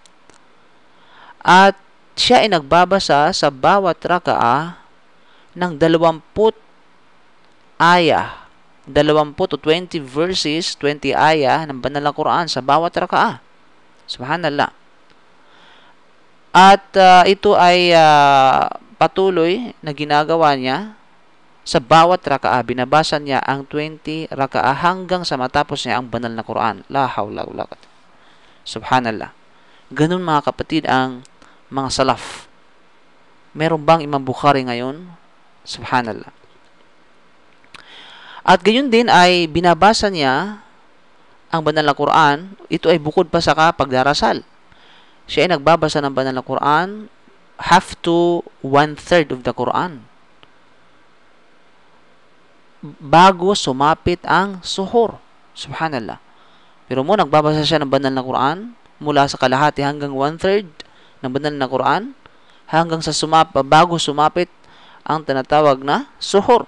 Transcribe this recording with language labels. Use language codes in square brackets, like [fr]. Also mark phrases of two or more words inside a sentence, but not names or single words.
[tl] At siya ay nagbabasa sa bawat raka'ah ng 20 ayah, 20 o 20 verses, 20 ayah ng banal na Quran sa bawat raka'ah. Subhanallah. At ito ay patuloy na ginagawa niya sa bawat raka'ah. Binabasa niya ang 20 raka'ah hanggang sa matapos niya ang banal na Quran. [ar] لا حول ولا قوة. [tl] Subhanallah. Ganun mga kapatid ang mga salaf. Meron bang Imam Bukhari ngayon? Subhanallah. At gayon din ay binabasa niya ang banal na Quran. Ito ay bukod pa sa pagdarasal. Siya ay nagbabasa ng banal na Quran [en] half to 1/3 of the Quran [tl] bago sumapit ang suhur. Subhanallah. Pero nagbabasa siya ng banal na Quran mula sa kalahati hanggang 1/3 ng banal na Quran hanggang sa bago sumapit ang tinatawag na suhur.